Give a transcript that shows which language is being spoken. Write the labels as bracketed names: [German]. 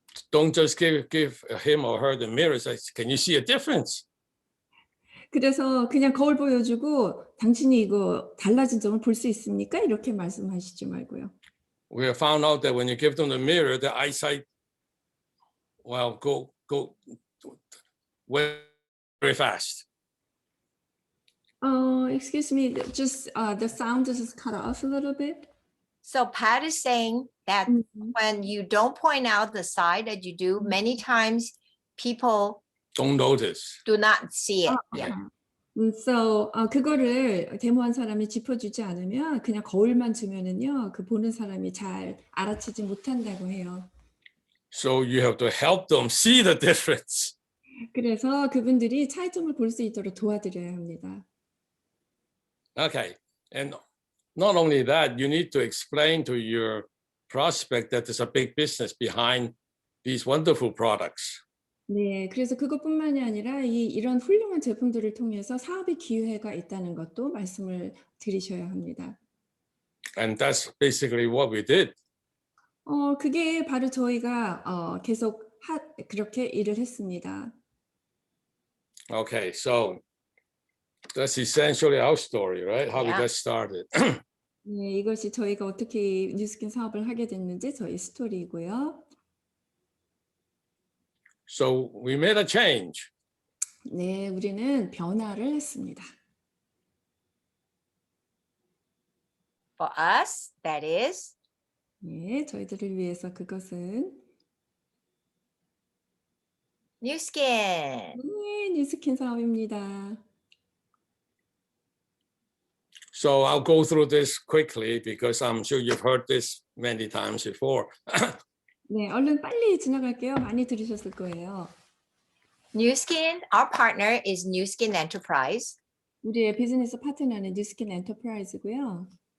[English] Don't just give him or her the mirror. Say, can you see a difference? [Korean] 그래서 그냥 거울 보여주고 당신이 이거 달라진 점을 볼 수 있습니까? 이렇게 말씀하시지 말고요. [English] We have found out that when you give them the mirror, the eyesight, well, go very fast. Excuse me, just the sound is cut off a little bit. So Pat is saying that when you don't point out the side that you do, many times people Don't notice. do not see it. Yeah. [Korean] So 그거를 데모한 사람이 짚어주지 않으면 그냥 거울만 주면은요, 그 보는 사람이 잘 알아채지 못한다고 해요. [English] So you have to help them see the difference. [Korean] 그래서 그분들이 차이점을 볼 수 있도록 도와드려야 합니다. [English] Okay, and not only that, you need to explain to your prospect that there's a big business behind these wonderful products. [Korean] 네, 그래서 그것뿐만이 아니라 이런 훌륭한 제품들을 통해서 사업의 기회가 있다는 것도 말씀을 드리셔야 합니다. [English] And that's basically what we did. [Korean] 그게 바로 저희가 계속 그렇게 일을 했습니다. [English] Okay, so that's essentially our story, right? How we Yeah. got started. [Korean] 네, 이것이 저희가 어떻게 뉴스킨 사업을 하게 됐는지 저희 스토리이고요. [English] So we made a change. [Korean] 네, 우리는 변화를 했습니다. [English] For us, that is [Korean] 네, 저희들을 위해서 그것은 [English] New Skin. [Korean] 네, 뉴스킨 사업입니다. [English] So I'll go through this quickly because I'm sure you've heard this many times before. [Korean] 네, 얼른 빨리 지나갈게요. 많이 들으셨을 거예요. [English] New Skin, our partner is New Skin Enterprise. [Korean] 우리의 비즈니스 파트너는 뉴스킨 엔터프라이즈고요.